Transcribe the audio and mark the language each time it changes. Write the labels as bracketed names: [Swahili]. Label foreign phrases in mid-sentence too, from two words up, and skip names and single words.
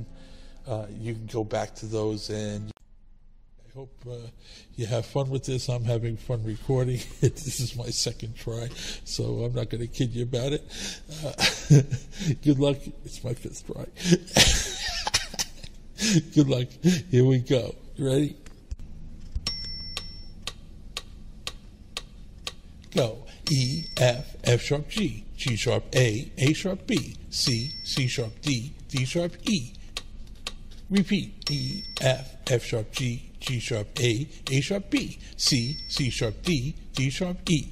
[English] You can go back to those, and I hope you have fun with this. I'm having fun recording. This is my second try, so I'm not going to kid you about it. Good luck. It's my 5th try. Good luck. Here we go. Ready? Go. E, F, F sharp G, G sharp A sharp B, C, C sharp D, D sharp E. Repeat. E, F, F sharp G, G sharp A sharp B, C, C sharp D, D sharp E.